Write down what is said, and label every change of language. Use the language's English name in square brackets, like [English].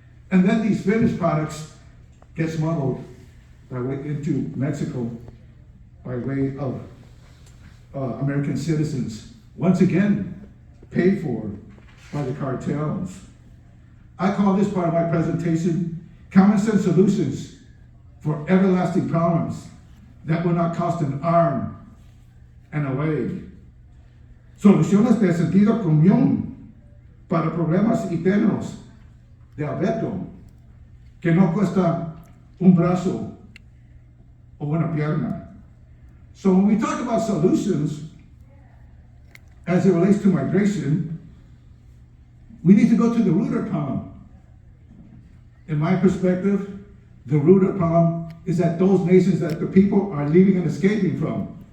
[English] And then these finished products get smuggled by way into Mexico by way of American citizens, once again paid for by the cartels. I call this part of my presentation common sense solutions for everlasting problems that will not cost an arm and a leg. [Spanish] Soluciones de sentido común para problemas eternos de Alberto, que no cuesta un brazo o una pierna. [English] So when we talk about solutions as it relates to migration, we need to go to the root of the problem. In my perspective, the root of the problem is that those nations that the people are leaving and escaping from.